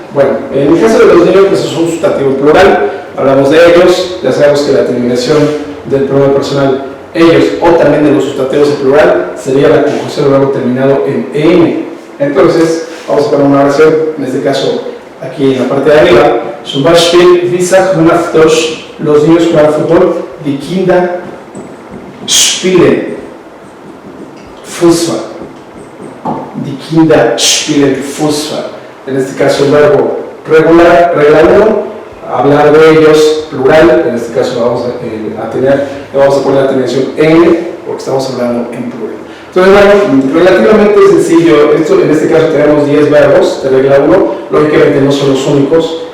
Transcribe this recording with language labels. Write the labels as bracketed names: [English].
[Spanish] Bueno, en el caso de los niños, pues es un sustantivo plural. Hablamos de ellos, ya sabemos que la terminación del pronombre personal ellos o también de los sustantivos en plural sería la conjunción del verbo terminado en en. Entonces, vamos a poner una oración, en este caso aquí en la parte de arriba. [German] Zum Beispiel, wie sagt man auf Deutsch, los niños juegan fútbol, die Kinder spielen Fußball. Die Kinder spielen Fußball. [Spanish] En este caso el verbo regular, regla 1, hablar de ellos, plural, en este caso vamos a poner la terminación en, porque estamos hablando en plural. Entonces, bueno, relativamente sencillo. En este caso tenemos 10 verbos de regla 1, lógicamente no son los únicos.